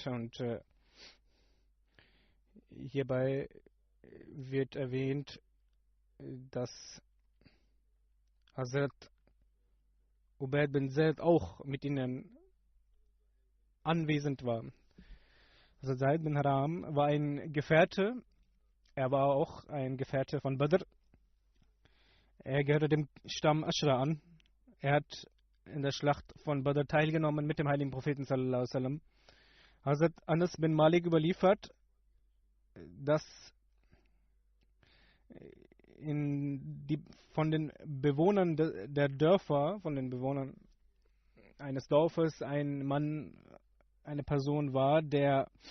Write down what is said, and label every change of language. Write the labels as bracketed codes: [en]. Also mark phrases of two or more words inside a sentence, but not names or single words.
[de] Und hierbei wird erwähnt, dass Hazrat Ubaid bin Zaid auch mit ihnen anwesend war. Hazrat Zaid bin Haram war ein Gefährte. Er war auch ein Gefährte von Badr. Er gehörte dem Stamm Ashra an. Er hat in der Schlacht von Badr teilgenommen mit dem heiligen Propheten [ar] صلى الله عليه وسلم. [de] Hazrat Anas bin Malik überliefert, dass von den Bewohnern der Dörfer, von den Bewohnern eines Dorfes, ein Mann, eine Person war, der